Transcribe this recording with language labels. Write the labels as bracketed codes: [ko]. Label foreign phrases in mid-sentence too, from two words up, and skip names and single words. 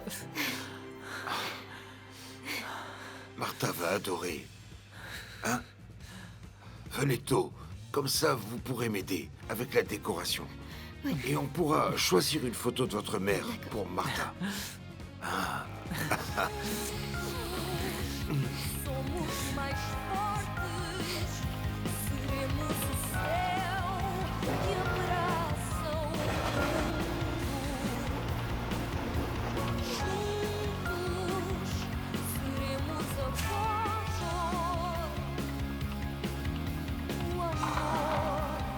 [fr] Martha va adorer, hein? Venez tôt, comme ça vous pourrez m'aider avec la décoration. Oui. Et on pourra choisir une photo de votre mère pour Martha. [pt] Somos mais fortes, seremos o céu que abraça o mundo. Juntos seremos a voz, o amor.